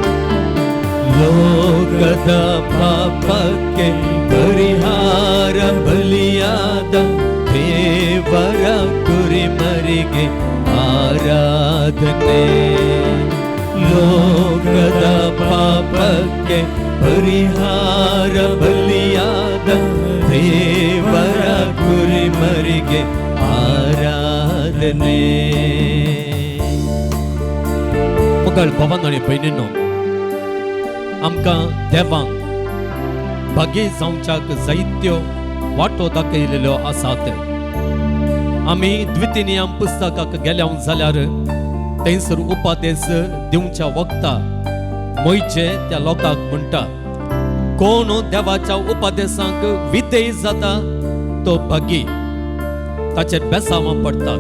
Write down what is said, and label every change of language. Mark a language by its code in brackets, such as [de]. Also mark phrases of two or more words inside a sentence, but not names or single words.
[kn] ಲೋಕದ ಪಾಪಕ್ಕೆ ಪರಿಹಾರ ಬಲಿಯಾದ ದೇವರ ಕುರಿಮರಿಗೆ ಆರಾಧನೆ. ಲೋಕದ ಪಾಪಕ್ಕೆ ಪರಿಹಾರ ಬಲಿಯಾದ ದೇವರ ಕುರಿಮರಿಗೆ ಆರಾಧನೆ. [kok] मुघल भवन आणि बहिणींनो, आमकां देवान भागी जावच्याक जायत्यो वाटो दाखयलेल्यो आसात. आमी द्वितीनियम पुस्तकाक गेल्या जाल्यार थंयसर उपदेश दिवच्या वखता मोयचे त्या लोकांक म्हणटा, कोण देवाच्या उपदेशांक विधेय जाता तो भागी, ताचेर बेसावां पडटात.